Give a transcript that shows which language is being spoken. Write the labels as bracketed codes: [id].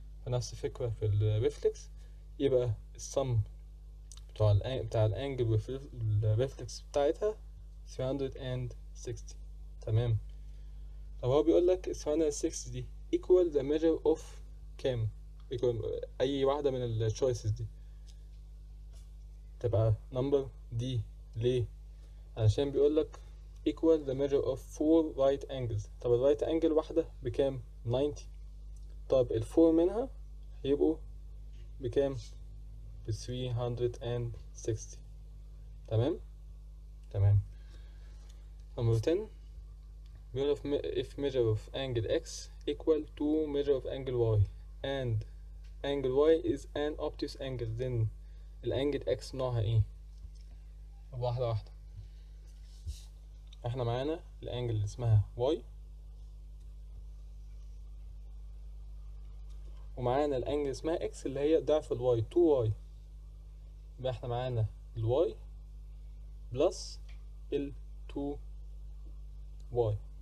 [ar] فنفس الفكرة في الريفلكس، يبقى السم بتاع الانجل والريفلكس بتاعتها 360. تمام. طب هو بيقول لك 360 دي [en] equal the measure of [ar] كام؟ equal أي واحدة من ال choices دي تبقى number دي. ليه؟ علشان بيقول لك [en] equal the measure of 4 right angles. [ar] طب ال right angle واحدة بكام؟ 90. طب ال 4 منها هيبقوا بكام؟ ب 360. تمام؟ تمام. [en] number 10 [ar] بيقول [en] if measure of angle x equal to measure of angle y and angle y is an obtuse angle then [ar] الانجل x نوعها ايه؟ واحدة واحدة. احنا معانا الانجل اللي اسمها y، ومعانا الانجل اللي اسمها x اللي هي ضعف الواي 2y. يبقى احنا معانا الواي بلس ال 2y.